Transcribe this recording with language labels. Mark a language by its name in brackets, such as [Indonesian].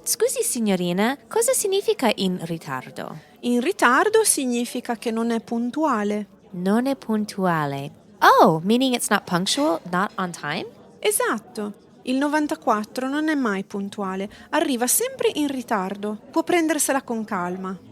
[Italian] Scusi, signorina, cosa significa in ritardo? In ritardo significa che non è puntuale. Non è puntuale. [English] Oh, meaning it's not punctual, not on time? [Italian] Esatto. Il 94 non è mai puntuale, arriva sempre in ritardo. Può prendersela con calma.